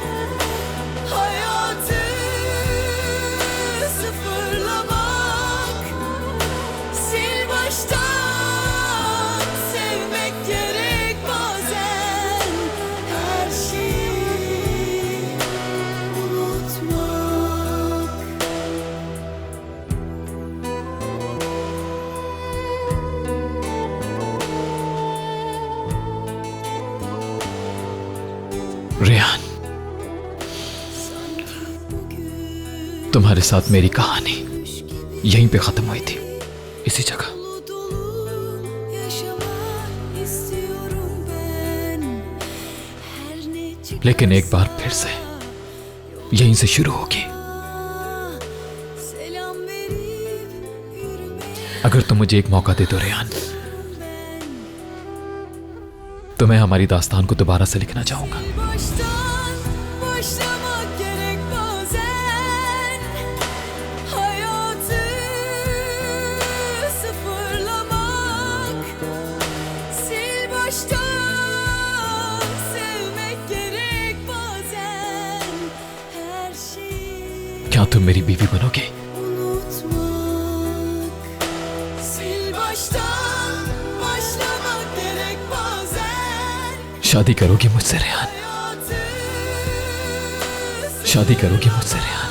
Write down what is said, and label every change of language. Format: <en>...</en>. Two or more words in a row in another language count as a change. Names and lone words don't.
<tr>Hayatı sıfırlamak, sil baştan sevmek gerek bazen. Her şeyi unutmak.</tr> <hi>रेहान, तुम्हारे साथ मेरी कहानी यहीं पे खत्म हुई थी, इसी जगह।</hi> <tr>Dolu dolu yaşamak istiyorum ben. Her ne</tr> <hi>लेकिन एक बार फिर से यहीं से शुरू होगी।</hi> <tr>selam verip yürümek</tr> <hi>अगर तुम मुझे एक मौका दे दो रेहान, तो मैं हमारी दास्तान को दोबारा से लिखना चाहूंगा।</hi> <tr>baştan başlamak gerek bazen. Hayatı sıfırlamak, sil baştan sevmek gerek bazen. Her şeyi</tr> <hi>क्या तुम मेरी बीवी बनोगे?</hi> <tr>unutmak, sil baştan başlamak gerek bazen.</tr> <hi>शादी करोगी मुझसे रेहान?</hi> <tr>Hayatı</tr> <hi>शादी करोगी मुझसे रेहान?</hi>